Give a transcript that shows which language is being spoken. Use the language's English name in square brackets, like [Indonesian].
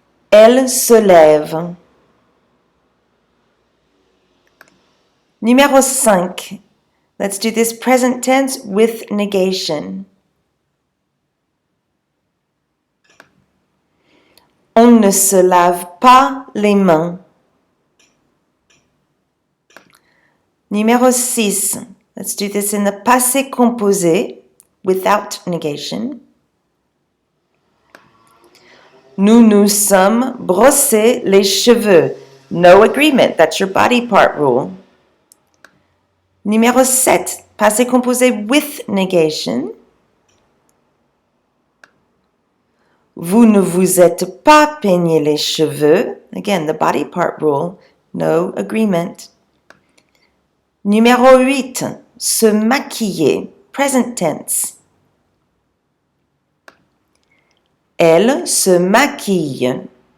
[French] Elle se lève. [English] Numéro 5. Let's do this present tense with negation. [French] On ne se lave pas les mains. [English] Numéro 6. Let's do this in the passé composé without negation. [French] Nous nous sommes brossés les cheveux. [English] No agreement, that's your body part rule. Numéro 7. Passé composé with negation. [French] Vous ne vous êtes pas peigné les cheveux. [English] Again, the body part rule, no agreement. Numéro 8. Se maquiller, present tense. [French] Elle se maquille.